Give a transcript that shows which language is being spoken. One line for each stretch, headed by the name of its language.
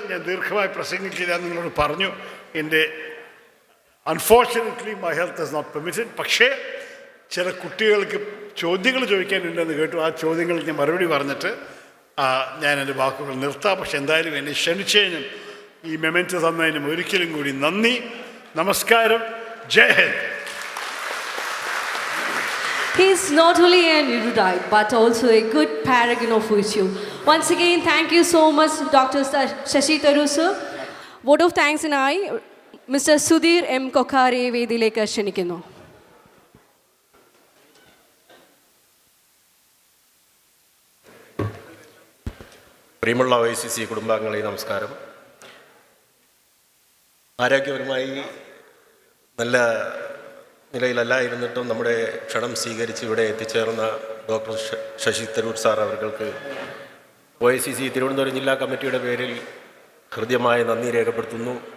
Malayalam: ഞാൻ ദീർഘമായി പ്രസംഗിച്ചില്ല, നിങ്ങളോട് പറഞ്ഞു. എൻ്റെ
English: Unfortunately my health is not permitted.
Malayalam: പക്ഷേ ചില കുട്ടികൾക്ക് ചോദ്യങ്ങൾ ചോദിക്കാനുണ്ടെന്ന് കേട്ടു. ആ ചോദ്യങ്ങൾക്ക് ഞാൻ മറുപടി പറഞ്ഞിട്ട് ഞാൻ എൻ്റെ വാക്കുകൾ നിർത്താം. പക്ഷെ എന്തായാലും എന്നെ ക്ഷണിച്ചതിനും ഈ മെമെൻറ്റ് തന്നതിനും ഒരിക്കലും കൂടി നന്ദി. നമസ്കാരം. ജയ് Hind.
English: He is not only an erudite but also a good paragon of virtue. Once again, thank you so much, Dr. Shashi Tharoor sir. Vote of thanks നായി Mr. Sudhir M.
Malayalam: Kokhare വേദിയിലേക്ക് ക്ഷണിക്കുന്നു. പ്രിയമുള്ള OICC കുടുംബാംഗങ്ങളെ നമസ്കാരം. ആരോഗ്യപരമായി നല്ല നിലയിലല്ലായിരുന്നിട്ടും നമ്മുടെ ക്ഷണം സ്വീകരിച്ച് ഇവിടെ എത്തിച്ചേർന്ന ഡോക്ടർ ശശി തരൂർ സാർ അവർക്ക് OICC തിരുവനന്തപുരം ജില്ലാ കമ്മിറ്റിയുടെ പേരിൽ ഹൃദ്യമായ നന്ദി രേഖപ്പെടുത്തുന്നു.